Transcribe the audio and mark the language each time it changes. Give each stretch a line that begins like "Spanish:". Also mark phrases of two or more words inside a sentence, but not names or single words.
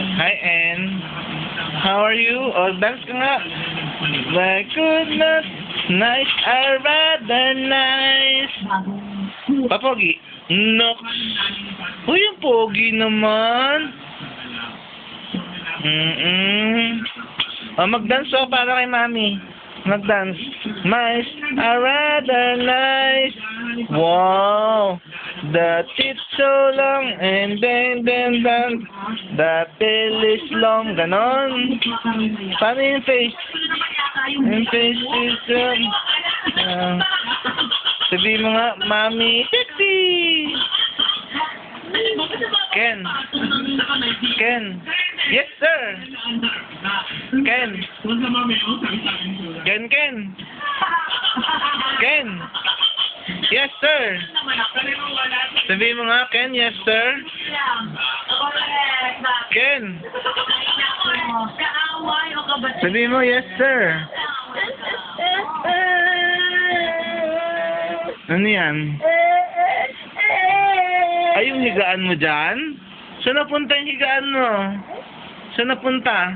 English: Hi, Ann. How are you? Oh, dance
Filipino: ka nga.
English: My goodness, nice, rather nice.
Filipino: Papogi? No. Uy, yung pogi naman. Oh, mag-dance oh, para kay mami.
English: Mag-dance. Nice, rather nice. Wow. The tits so long and then the tail is long.
Filipino: Ganon. Paano yung face? Yung face is sabihin mo nga, mami, sexy. Ken. Ken.
English: Yes, sir. Ken. Ken, Ken. Ken. Yes, sir.
Filipino: Sabihin mo nga, Ken, yes, sir. Ken. Sabihin mo,
English: yes, sir.
Filipino: Ano yan? Ay, yung higaan mo dyan? Saan napunta yung higaan mo? Saan napunta?